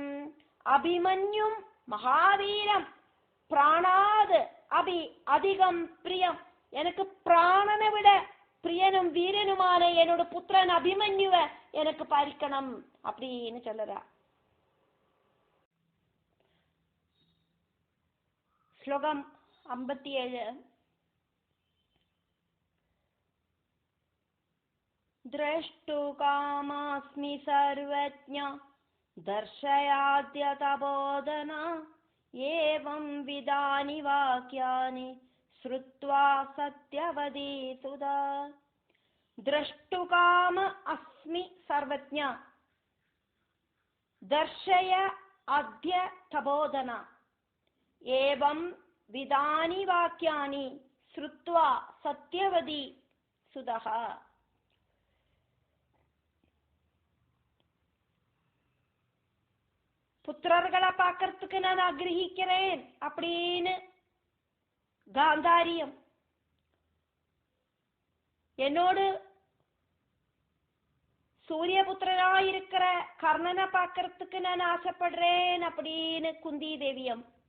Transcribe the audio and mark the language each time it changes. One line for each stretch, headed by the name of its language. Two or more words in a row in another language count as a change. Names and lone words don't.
Sanskrit: अभिमन्युं महावीरं प्राणात् अपि अधिकं प्रियम्.
Tamil: எனக்கு பிராணனை விட பிரியனும் வீரனுமான என்னோட புத்திரன் அபிமன்யுவ எனக்கு பறிக்கணும் அப்படின்னு சொல்லுறா. ஸ்லோகம் 57.
Sanskrit: द्रष्टु कामास्मि सर्वज्ञ दर्शयाद्य तबोधना एवं विदानि वाक्यानि श्रुत्वा सत्यवदी सुधा. द्रष्टु काम अस्मि सर्वज्ञ दर्शय अद्य तबोधना एवं विदानि वाक्यानि श्रुत्वा सत्यवदी सुधा.
Tamil: புத்திரர்களை பார்க்கறதுக்கு நான் ஆகிரகிக்கிறேன் அப்படின்னு காந்தாரியம் என்னோடு சூரியபுத்திரனாயிருக்கிற கர்ணனை பார்க்கறதுக்கு நான் ஆசைப்படுறேன் அப்படின்னு குந்தி தேவியம்